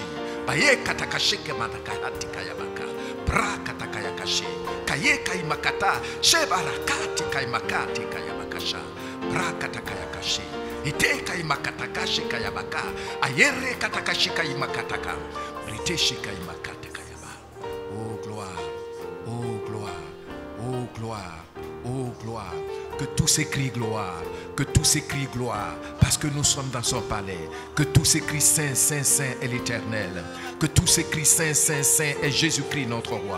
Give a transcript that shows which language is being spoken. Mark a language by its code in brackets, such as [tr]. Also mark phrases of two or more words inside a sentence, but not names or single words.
[fr] Baye katakashike matakahati kayabaka. Brakatakayashi. Kayeka imakata. Shebarakati kaimakati kayabakasha. Brakatakayakashi. Iteka imakatakashi kayabaka. Ayere katakashi kaimakataka. Briteshi kaimakata kayaba. Oh gloire. Oh gloire. Oh gloire. Oh gloire. Que tout s'écrit gloire, que tout s'écrit gloire, parce que nous sommes dans son palais. Que tout s'écrit Saint, Saint, Saint est l'Éternel. Que tout s'écrit Saint, Saint, Saint est Jésus-Christ notre roi.